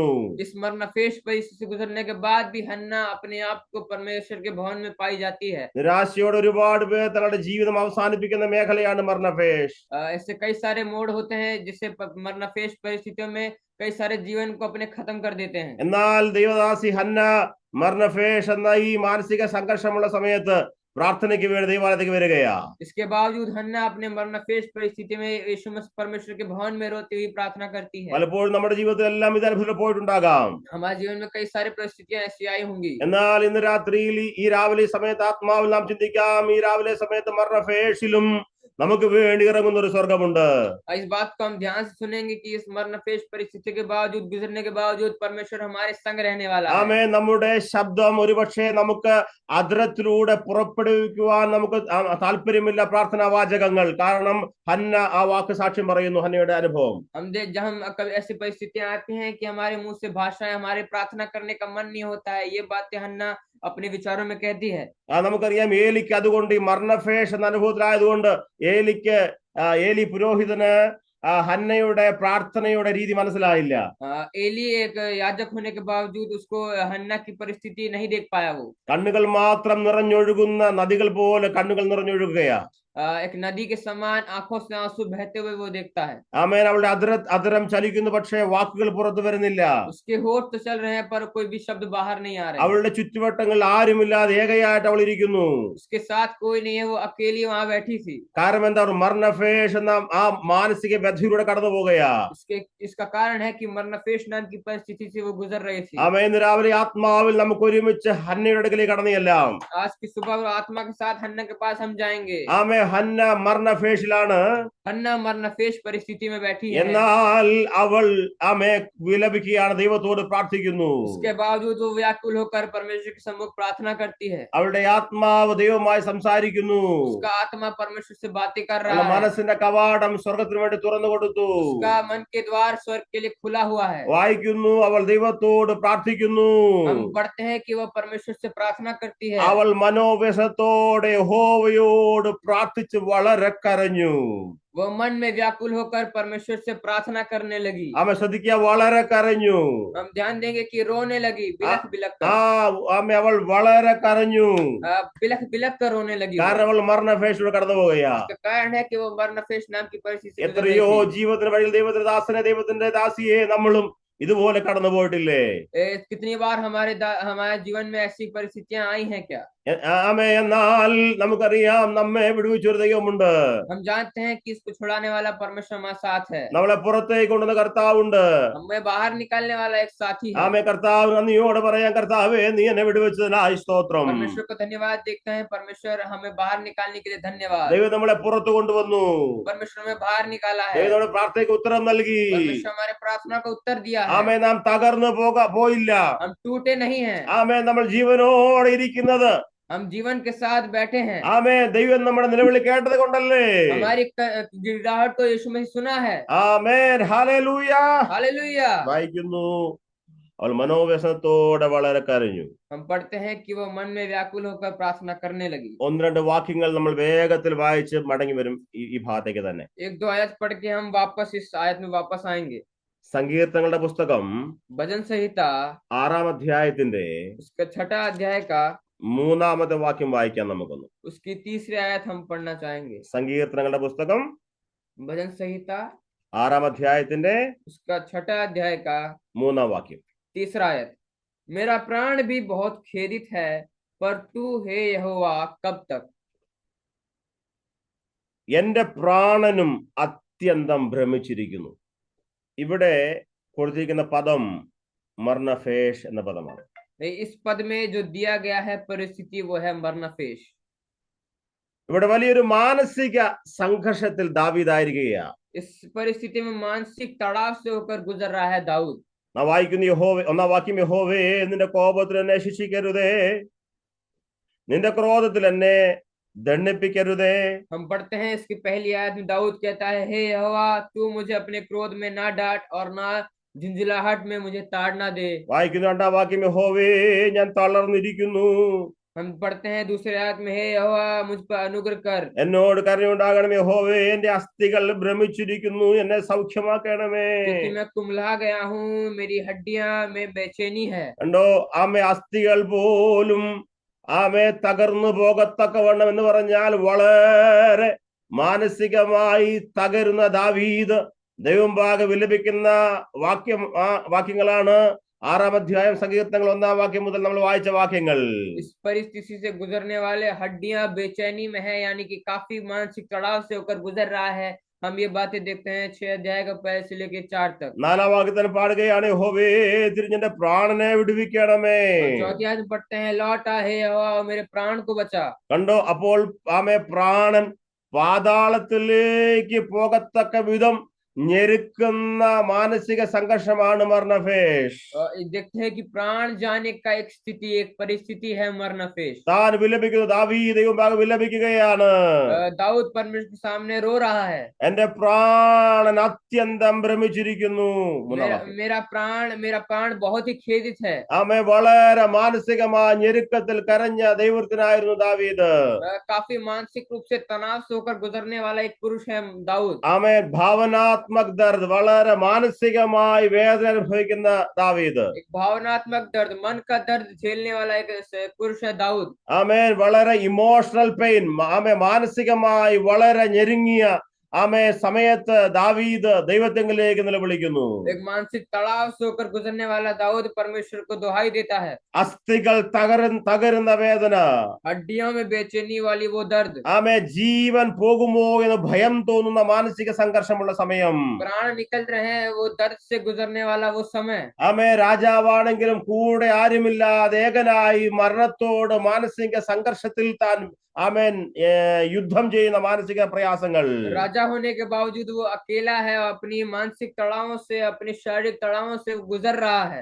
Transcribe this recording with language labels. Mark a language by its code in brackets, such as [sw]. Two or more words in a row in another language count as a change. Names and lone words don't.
[hi] इस मरनफेश परिस्थिति से गुजरने के बाद भी हन्ना अपने आप को परमेश्वर के भवन में पाई जाती है. [ml] നിരാശയോടെ ഒരുപാട് പേർ തങ്ങളുടെ ജീവിതം അവസാനിപ്പിക്കുന്ന മേഖലയാണ് മരണഫേഷ്. [hi] ऐसे कई सारे मोड़ होते हैं जिससे मरनफेश परिस्थितियों में कई सारे जीवन को अपने खत्म कर देते हैं. [ml] എന്നാൽ ദൈവദാസി ഹന്ന മരണഫേഷ് എന്ന ഈ മാനസിക സംഘർഷമുള്ള സമയത്ത് പ്രാർത്ഥനയ്ക്ക് വേണ്ടി ദൈവാലയത്തിലേക്ക് വരികയാ. [hi] इसके बावजूद हन्ना अपने मरनफेश परिस्थिति में यीशु मसीह परमेश्वर के भवन में रोती हुई प्रार्थना करती है. [ml] പലപ്പോഴും നമ്മുടെ ജീവിതത്തിലെല്ലാം ഇത് അനുഭവത്തിൽ പോയിട്ടുണ്ടാകാം. [hi] हमारे जीवन में कई सारी परिस्थितियां ऐसी आई होंगी. [ml] എന്നാൽ ഇന്ന് രാത്രിയിൽ ഈ രാവിലെ സമയത്ത് ആത്മാവിൽ നാം ചിന്തിക്കാം, ഈ രാവിലെ സമയത്ത് മരണഫേഷിലും നമുക്ക് വേണ്ടി ഇറങ്ങുന്ന ഒരു സ്വർഗമുണ്ട്. [hi] इस बात को हम ध्यान से सुनेंगे कि इस मरनफेश परिस्थिति के बावजूद, गुजरने के बावजूद परमेश्वर हमारे संग रहने वाला है. [ml] ആമേ നമ്മുടെ ശബ്ദം ഒരുപക്ഷെ നമുക്ക് അധരത്തിലൂടെ പുറപ്പെടുവിക്കുവാൻ നമുക്ക് താല്പര്യമില്ല പ്രാർത്ഥനാ വാചകങ്ങൾ. കാരണം ഹന്ന ആ വാക്ക് സാക്ഷ്യം പറയുന്നു, ഹന്നയുടെ അനുഭവം. [hi] जब हम कभी ऐसी परिस्थितियां आती हैं कि हमारे मुंह से भाषाएं, हमारे प्रार्थना करने का मन नहीं होता है, ये बातें हन्ना अपने विचारों में कहती है. [ml] നമുക്കറിയാം ഏലിക്ക് അതുകൊണ്ട് ഈ മരണഫേഷ് എന്ന അനുഭവത്തിലായതുകൊണ്ട് ഏലി പുരോഹിതന് ഹന്നയുടെ പ്രാർത്ഥനയുടെ രീതി മനസ്സിലായില്ല. [hi] एली एक याजक होने के बावजूद उसको हन्ना की परिस्थिति नहीं देख पाया. वो [ml] കണ്ണുകൾ മാത്രം നിറഞ്ഞൊഴുകുന്ന നദികൾ പോലെ കണ്ണുകൾ നിറഞ്ഞൊഴുകുകയാ. [hi] एक नदी के समान आंखों से आंसू बहते हुए वो देखता है. [ml] ആമേൻ. അവളുടെ അധരം ചലിക്കുന്നു, പക്ഷേ വാക്കുകൾ പുറത്തു വരുന്നില്ല. [hi] उसके होठ तो चल रहे हैं पर कोई भी शब्द बाहर नहीं आ रहे. [ml] അവളുടെ ചുറ്റുവട്ടങ്ങളിൽ ആരുമില്ലാതെ ഏകയായിട്ട് അവൾ ഇരിക്കുന്നു. [hi] उसके साथ कोई नहीं है, वो अकेली वहां बैठी थी. [ml] കാരണം എന്താ, മരണഫേഷ് എന്ന ആ മാനസിക വ്യഥയിലൂടെ കടന്നു പോകുകയാ. [hi] इसका कारण है कि मरनफेश नाम की परिस्थिति से वो गुजर रही थी. [ml] ആമേൻ. ഇന്ന് രാവിലെ ആത്മാവിൽ നമുക്ക് ഒരുമിച്ച് ഹന്നയുടെ അടുക്കലേക്ക് കടന്നു ചെല്ലാം. [hi] आज की सुबह आत्मा के साथ हन्ना के पास हम जाएंगे. [ml] ആമേ. ഹന്ന മരണഫേഷിലാണ്. [hi] हन्ना मरनफेश परिस्थिति में बैठी है. [ml] എന്നാൽ അവൾ ആമേ വിലപിക്കുകയാണ്, ദൈവത്തോട് പ്രാർത്ഥിക്കുന്നു. [hi] उसके बावजूद वो व्याकुल होकर परमेश्वर के सम्मुख प्रार्थना करती है. [ml] അവളുടെ ആത്മാവ് ദൈവവുമായി സംസാരിക്കുന്നു. [hi] उसका आत्मा परमेश्वर से बातें कर रहा है. [ml] മനസ്സിന്റെ കവാടം സ്വർഗത്തിന് വേണ്ടി തുറന്നു കൊടുത്തു. [hi] उसका मन के द्वार स्वर्ग के लिए खुला हुआ है. [ml] വായിക്കുന്നു, അവൾ ദൈവത്തോട് പ്രാർത്ഥിക്കുന്നു. [hi] हम पढ़ते हैं कि वह परमेश्वर से प्रार्थना करती है. [ml] അവൾ മനോവ്യസത്തോടെ യഹോവയോട് പ്രാർത്ഥിച്ച് വളരെ കരഞ്ഞു. [hi] वो मन में व्याकुल होकर परमेश्वर से प्रार्थना करने लगी. [ml] ആമേ. ശ്രദ്ധിക്കുക, വളരെ കരഞ്ഞു. [hi] हम ध्यान देंगे कि रोने लगी, बिलख बिलख कर. [ml] ആമേ. അവൾ വളരെ കരഞ്ഞു. [hi] बिलख बिलख कर रोने लगी. [ml] കാരണം അവൾ മരണഫേഷിലൂടെ കടന്നു പോവുകയാ. [hi] इसका कारण है कि वो मरनफेश नाम की परिस्थिति से गुजर रही [ml] എത്രയോ [hi] थी. [ml] ജീവിതത്തിന്റെ വഴിയിൽ ദൈവത്തിന്റെ ദാസനെ, ദൈവത്തിന്റെ ദാസിയെ നമ്മളും ഇതുപോലെ കടന്നു പോയിട്ടില്ലേ? [hi] कितनी बार हमारे जीवन में ऐसी परिस्थितियां आई हैं क्या? [ml] ആമേ. എന്നാൽ നമുക്കറിയാം, നമ്മെ വിടുവിച്ചൊരു ദൈവമുണ്ട്. [hi] हम जानते हैं कि इसको छुड़ाने वाला परमेश्वर हमारे साथ है. [ml] നമ്മളെ പുറത്തേക്ക് കൊണ്ടുവന്ന കർത്താവുണ്ട്. [hi] हमें बाहर निकालने वाला एक साथी है. [ml] ആമേ. കർത്താവ് നന്ദിയോടെ പറയാം, കർത്താവേ നീ എന്നെ വിടുവിച്ചതിനായി സ്തോത്രം. [hi] परमेश्वर को धन्यवाद देखते हैं. परमेश्वर हमें बाहर निकालने के लिए धन्यवाद. [ml] ദൈവം നമ്മളെ പുറത്തു കൊണ്ടുവന്നു. [hi] परमेश्वर हमें बाहर निकाला है. [ml] ദൈവം നമ്മുടെ പ്രാർത്ഥനയ്ക്ക് ഉത്തരം നൽകി. [hi] परमेश्वर हमारे प्रार्थना को उत्तर दिया है. [ml] ആമേ. നാം തകർന്നു പോയില്ല. [hi] हम टूटे नहीं हैं. [ml] ആമേ. നമ്മൾ ജീവനോടെ ഇരിക്കുന്നത് [hi] हम जीवन के साथ बैठे हैं. [ml] ആമേ. ദൈവം നമ്മുടെ നിലവിളി കേട്ടത് കൊണ്ടല്ലേ? [hi] हमारी गिड़गिड़ाहट को यीशु मसीह सुना है. [ml] ആമേൻ. ഹല്ലേലൂയ. [hi] हालेलुया. [ml] വായിക്കുന്നു, അവൾ മനോവ്യസനത്തോടെ വളരെ കരഞ്ഞു. [hi] हम पढ़ते हैं कि वो मन में व्याकुल होकर प्रार्थना करने लगी. [ml] ഒന്ന് രണ്ട് വാക്യങ്ങൾ നമ്മൾ വേഗത്തിൽ വായിച്ച് മടങ്ങി വരും ഈ ഭാഗത്തേക്ക് തന്നെ. [hi] एक दो आयत पढ़ के हम वापस इस आयत में वापस आएंगे. [ml] സങ്കീർത്തനങ്ങളുടെ പുസ്തകം [hi] भजन संहिता [ml] 6-ാം അധ്യായത്തിന്റെ [hi] उसका 6वां अध्याय का [ml] 3-ാമത്തെ വാക്യം വായിക്കാം നമുക്കൊന്ന്. [hi] उसकी 3री आयत हम पढ़ना चाहेंगे. [ml] സങ്കീർത്തനങ്ങളുടെ പുസ്തകം [hi] भजन संहिता [ml] 6-ാം അധ്യായത്തിന്റെ [hi] उसका 6वां अध्याय का [ml] 3-ാം വാക്യം. [hi] 3रा आयत. मेरा प्राण भी बहुत खेदित है, पर तू हे यहोवा कब तक? [ml] എന്റെ പ്രാണനും അത്യന്തം ഭ്രമിച്ചിരിക്കുന്നു. ഇവിടെ കൊടുത്തിരിക്കുന്ന പദം മർണഫേഷ് എന്ന പദമാണ്. [hi] इस पद में जो दिया गया है परिस्थिति वो है मरनफेश। [ml] ഇവിടെ വലിയൊരു മാനസിക സംഘർഷത്തിൽ ദാവീദായിരിക്കുകയാണ്. [hi] इस परिस्थिति में मानसिक तड़ाव से होकर गुजर रहा है दाऊद। [ml] നാം വായിക്കുന്ന യഹോവേ, ഒന്നാം വാക്യം, യഹോവേ നിന്റെ കോപത്തിൽ എന്നെ ശിക്ഷിക്കരുതേ, നിന്റെ ക്രോധത്തിൽ എന്നെ ദണ്ഡിപ്പിക്കരുതേ. [hi] हम पढ़ते हैं इसकी पहली आयत में दाऊद कहता है, हे यहोवा तू मुझे अपने क्रोध में ना डांट और ना झुंझुलाहट में मुझे ताड़ना दे। [ml] വായിക്കുന്ന രണ്ടാം വാക്യം, യഹോവേ ഞാൻ തളർന്നിരിക്കുന്നു, [hi] हम पढ़ते हैं दूसरे आयत में, हे यहोवा मुझ पर अनुग्रह कर। [ml] എന്നോട് കരുണയുണ്ടാകണമേ, യഹോവേ എന്റെ അസ്ഥികൾ ഭ്രമിച്ചിരിക്കുന്നു, എന്നെ സൗഖ്യമാക്കണമേ. [hi] क्योंकि मैं कुम्हला गया हूँ, मेरी हड्डियां में बेचैनी है। [ml] കണ്ടോ, ആമേ അസ്ഥികൾ പോലും ആമേ തകർന്നു പോകത്തക്കവണ്ണം എന്ന് പറഞ്ഞാൽ വളരെ മാനസികമായി തകരുന്ന ദാവീദ് ദൈവമുമ്പാകെ വിലപിക്കുന്ന വാക്യങ്ങളാണ് 6-ാം അധ്യായം സങ്കീർത്തനങ്ങൾ 1-ാം വാക്യം മുതൽ നമ്മൾ വായിച്ച വാക്യങ്ങൾ. [hi] इस परिस्थिति से गुजरने वाले हड्डियां बेचैनी में है, यानी कि काफी मानसिक तड़ाव से होकर गुजर रहा है। हम ये बातें देखते हैं 6 अध्याय का पहले से लेकर 4 तक। [ml] 4-ാം വാക്യത്തിൽ പാടുകയാണ്, യഹോവേ തിരിഞ്ഞെന്റെ പ്രാണനെ വിടുവിക്കണമേ. [hi] चौथी आयत में पढ़ते हैं, लौट आ हे यहोवा मेरे प्राण को बचा। [ml] കണ്ടോ, അപ്പോൾ ആമേ പ്രാണൻ പാതാളത്തിലേക്ക് പോകത്തക്ക വിധം ഞെരുക്കുന്ന മാനസിക സംഘർഷമാണ് മർണഫേഷ്. [hi] देखते हैं कि प्राण जाने का एक स्थिति, एक परिस्थिति है मरनफेश। [ml] താൻ വിലപിക്കുന്നു, ദാവീദ് ദൈവമുമ്പാകെ വിലപിക്കുകയാണ്. [hi] दाऊद परमेश्वर के सामने रो रहा है, [ml] എന്റെ പ്രാണൻ അത്യന്തം ഭ്രമിച്ചിരിക്കുന്നു. [hi] मेरा प्राण बहुत ही खेदित है। [ml] ആമേ വളരെ മാനസികമായ ഞെരുക്കത്തിൽ കരഞ്ഞ ദൈവത്തിനായിരുന്നു ദാവീദ്. [hi] काफी मानसिक रूप से तनाव से होकर गुजरने वाला एक पुरुष है दाऊद। [ml] ആമേ [hi] भावनात्मक दर्द, [ml] വളരെ മാനസികമായി വേദന അനുഭവിക്കുന്ന ദാവീദ്. [hi] एक भावनात्मक दर्द, मन का दर्द झेलने वाला एक पुरुष है दाऊद। [ml] ആമേൻ, വളരെ [en] emotional pain, [ml] ആമേ മാനസികമായി വളരെ ഞെരുങ്ങിയ ആമേ സമയത്ത് ദാവീദ് ദൈവത്തെങ്കിലേക്ക് നിലവിളിക്കുന്നു. [hi] एक मानसिक तड़ाव से होकर गुजरने वाला दाऊद परमेश्वर को दुहाई देता है। [ml] അസ്ഥികൾ തകരുന്ന വേദന, [hi] हड्डियों में बेचैनी वाली वो दर्द, [ml] ആമേ ജീവൻ പോകുമോ എന്ന് ഭയം തോന്നുന്ന മാനസിക സംഘർഷമുള്ള സമയം, [hi] प्राण निकल रहे हैं वो दर्द से गुजरने वाला वो समय। [ml] ആമേ രാജാവാണെങ്കിലും കൂടെ ആരുമില്ലാതെ ഏകനായി മരണത്തോട് മാനസിക സംഘർഷത്തിൽ താൻ ആമേൻ യുദ്ധം ചെയ്യുന്ന മാനസിക പ്രയാസങ്ങൾ. [hi] राजा होने के बावजूद वो अकेला है, अपनी मानसिक तड़ावों से, अपनी शारीरिक तड़ावों से गुजर रहा है।